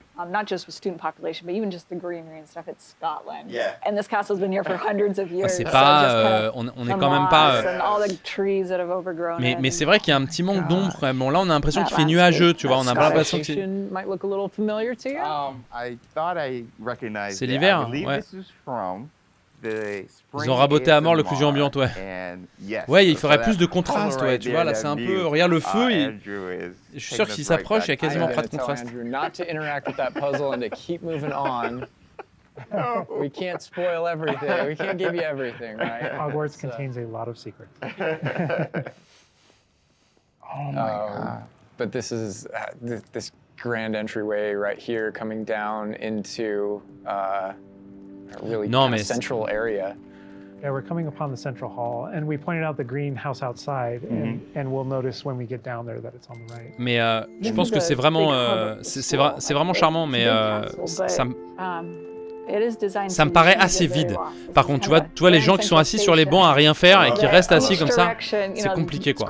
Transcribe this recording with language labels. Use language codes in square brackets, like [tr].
[en] not just with student population, but even just the greenery and stuff. It's Scotland. Yeah. And this castle's been here for hundreds of years. [fr] C'est pas, on est quand même pas. [en] And all the trees that have overgrown [fr] mais c'est vrai qu'il y a un petit manque d'ombre. Bon, là, on a l'impression qu'il fait nuageux, tu vois. On a pas l'impression que c'est. [en] Might look a little familiar to you. I thought I recognized. [fr] C'est l'hiver, ouais. Ils ont raboté à mort l'occlusion ambiante, ouais. Ouais, il faudrait plus de contraste, ouais. Tu vois, là, c'est un peu. Regarde le feu. Je suis sûr que s'il s'approche, il y a quasiment pas de contraste. [en] Not to interact with that puzzle and to keep moving on. We can't spoil everything. We can't give you everything, right? Hogwarts contains a lot of secrets. Oh my God. But this is this grand entryway right here coming down into a really central area. Yeah, we're coming upon the central hall, and we pointed out the greenhouse outside, and we'll notice when we get down there that it's on the right. [fr] Mais je pense que c'est vraiment charmant, mais ça me paraît assez vide. Par contre, tu vois les gens qui sont assis sur les bancs à rien faire et qui restent assis comme ça, c'est compliqué, quoi.